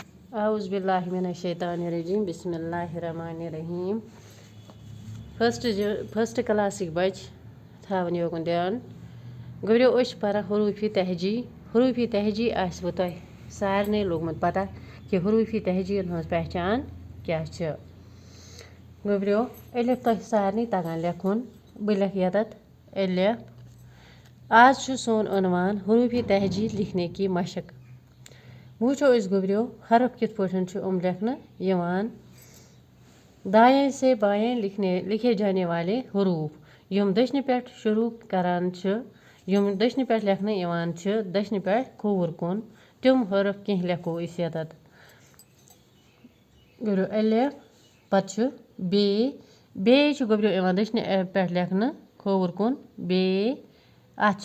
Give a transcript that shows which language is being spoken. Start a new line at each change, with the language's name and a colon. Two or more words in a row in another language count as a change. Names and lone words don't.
Arabic: اعوذ باللہ من الشیطان الرجیم بسم اللہ الرحمن الرحیم
Kashmiri: فسٹ کلاسک بچ تھاون یوکن دیان گوریو أسۍ پران حروف تہجی حروف تہجی آسوٕ تۄہہِ سارنٕے لوگمُت پتہ کہِ حروف تہجی ہٕنٛز پہچان کیٛاہ چھِ گوبریو الف تۄہہِ سارنٕے تگان لیکھُن بہٕ لیکھٕ ییٚتٮ۪تھ الف آز چھُ سون عنوان
Urdu: حروف تہجی لکھنے کی مشق
Kashmiri: وٕچھو أسۍ گوبریو حرف کِتھ پٲٹھۍ چھِ لیکھنہٕ یِوان
Urdu: دائیں سے بائیں لکھے جانے والے حروف
Kashmiri: یِم دٔچھنہِ پٮ۪ٹھ شروع کران چھِ یِم دٔچھنہِ پٮ۪ٹھ لیکھنہٕ یِوان چھِ دٔچھنہِ پٮ۪ٹھ کھووُر کُن تِم حرف کینٛہہ لیکھو أسۍ ییٚتٮ۪تھ گوبریو الف پتہٕ چھُ بیٚیہِ چھُ گوبریو یِوان دٔچھنہِ پٮ۪ٹھ لیکھنہٕ کھووُر کُن بیٚیہِ اَتھ